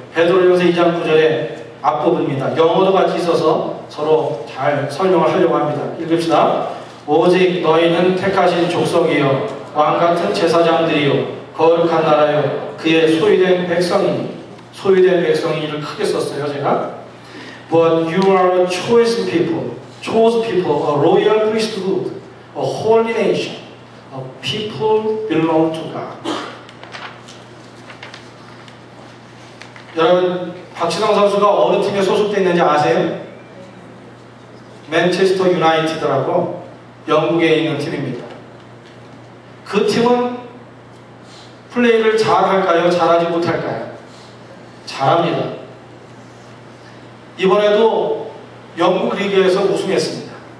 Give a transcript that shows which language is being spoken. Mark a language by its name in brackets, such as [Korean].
[Korean] 베드로전서 2장 9절의 앞부분입니다. 영어도 같이 있어서 서로 잘 설명을 하려고 합니다. 읽읍시다. 오직 너희는 택하신 족속이요 왕같은 제사장들이요 거룩한 나라요 그의 소유된 백성이니, 소유된 백성이를 크게 썼어요 제가. [English] But you are a chosen people, a royal priesthood, a holy nation, a people belong to God. [Korean] 여러분, 박지성 선수가 어느 팀에 소속되어 있는지 아세요? 맨체스터 유나이티드라고 영국에 있는 팀입니다. 그 팀은 플레이를 잘할까요? 잘하지 못할까요? 잘합니다. 이번에도 영국 리그에서 우승했습니다.